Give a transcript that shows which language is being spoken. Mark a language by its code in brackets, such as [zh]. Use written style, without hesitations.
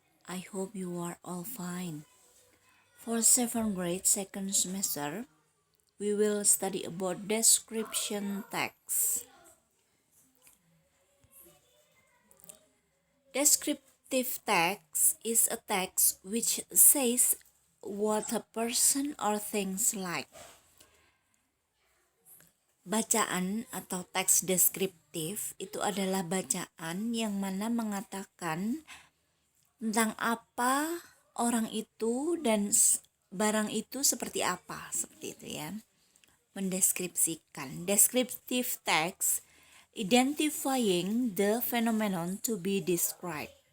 [en] I hope you are all fine. For 7th grade second semester, we will study about description text. Descriptive text is a text which says what a person or things like. [id] Bacaan atau teks deskriptif itu adalah bacaan yang mana mengatakan tentang apa orang itu dan barang itu seperti apa, seperti itu ya. Mendeskripsikan. [en] Descriptive text identifying the phenomenon to be described.